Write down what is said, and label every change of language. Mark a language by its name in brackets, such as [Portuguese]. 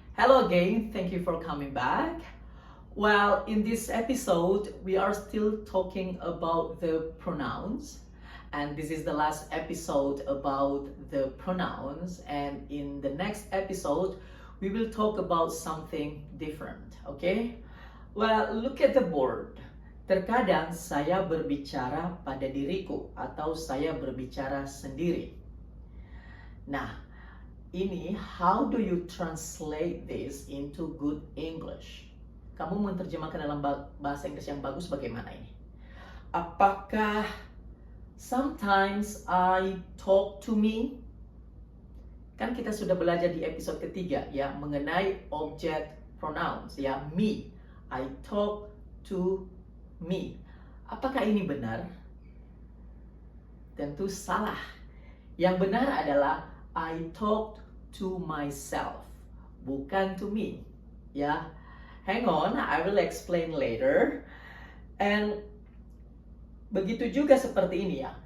[English] Hello again, thank you for coming back. Well, in this episode, we are still talking about the pronouns, and this is the last episode about the pronouns. And in the next episode, we will talk about something different, okay? Well, look at the board. [Indonesian] Terkadang saya berbicara pada diriku atau saya berbicara sendiri. [English] Nah, ini how do you translate this into good English? [Indonesian] Kamu menerjemahkan dalam bahasa Inggris yang bagus bagaimana ini? Apakah [English] sometimes I talk to me? [Indonesian] Kan kita sudah belajar di episode ketiga ya mengenai object pronouns ya, me. [English] I talk to me. [Indonesian] Apakah ini benar? Tentu salah. Yang benar adalah [English] I talked to myself, [Indonesian] bukan to me. [English] Ya, hang on, I will explain later. [Indonesian] And begitu juga seperti ini ya.